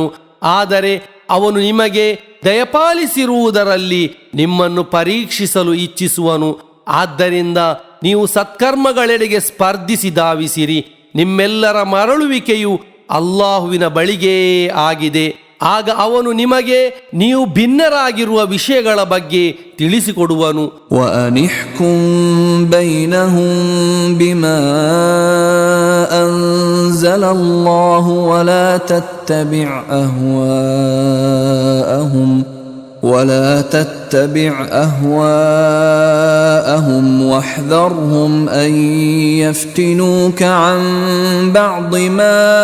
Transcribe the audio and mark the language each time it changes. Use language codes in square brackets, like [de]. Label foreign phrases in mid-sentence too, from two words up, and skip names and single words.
[kn] ಆದರೆ ಅವನು ನಿಮಗೆ ದಯಪಾಲಿಸಿರುವುದರಲ್ಲಿ ನಿಮ್ಮನ್ನು ಪರೀಕ್ಷಿಸಲು ಇಚ್ಛಿಸುವನು. ಆದ್ದರಿಂದ ನೀವು ಸತ್ಕರ್ಮಗಳೆಡೆಗೆ ಸ್ಪರ್ಧಿಸಿ ಧಾವಿಸಿರಿ. ನಿಮ್ಮೆಲ್ಲರ ಮರಳುವಿಕೆಯು ಅಲ್ಲಾಹುವಿನ ಬಳಿಗೇ ಆಗಿದೆ. ಆಗ ಅವನು ನಿಮಗೆ ನೀವು ಭಿನ್ನರಾಗಿರುವ ವಿಷಯಗಳ ಬಗ್ಗೆ ತಿಳಿಸಿಕೊಡುವನು. [ar] وأنحكم بينهم بما أنزل الله ولا تتبع أهواءهم واحذرهم أن يفتنوك عن بعض ما